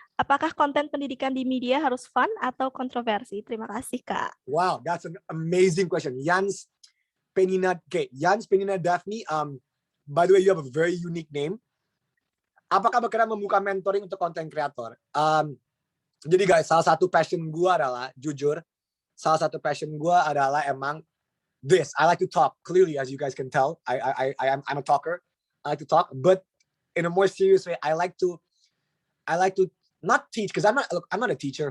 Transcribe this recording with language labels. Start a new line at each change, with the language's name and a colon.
Indonesian: Apakah konten pendidikan di media harus fun atau kontroversi? Terima kasih, Kak.
English: Wow, that's an amazing question. Jans Penina, okay, Jans Penina Daphne. By the way, you have a very unique name.
Indonesian: Apakah berkenan membuka mentoring untuk konten kreator? Jadi guys, salah satu passion gue adalah, jujur, salah satu passion gue adalah emang this. I like to talk, clearly, as you guys can tell. I'm a talker. I like to talk, but in a more serious way, I like to not teach, because I'm not a teacher.